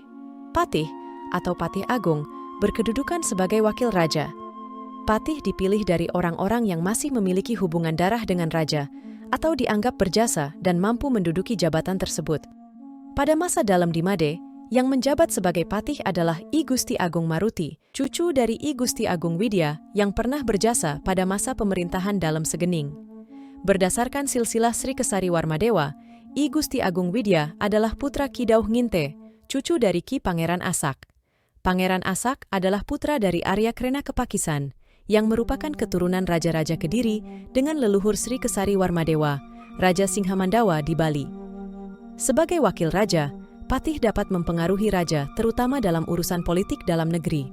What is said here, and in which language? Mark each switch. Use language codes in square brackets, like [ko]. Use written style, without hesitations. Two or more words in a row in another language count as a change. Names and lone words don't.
[id] Patih atau Patih Agung berkedudukan sebagai wakil raja. Patih dipilih dari orang-orang yang masih memiliki hubungan darah dengan raja atau dianggap berjasa dan mampu menduduki jabatan tersebut. Pada masa Dalem di Made, yang menjabat sebagai patih adalah I Gusti Agung Maruti, cucu dari I Gusti Agung Widya yang pernah berjasa pada masa pemerintahan Dalem Segening. Berdasarkan silsilah Sri Kesari Warmadewa, I Gusti Agung Widya adalah putra Ki Dauh Nginte, cucu dari Ki Pangeran Asak. Pangeran Asak adalah putra dari Arya Krena Kepakisan, yang merupakan keturunan Raja-Raja Kediri dengan leluhur Sri Kesari Warmadewa, Raja Singhamandawa di Bali. Sebagai wakil raja, Patih dapat mempengaruhi raja, terutama dalam urusan politik dalam negeri.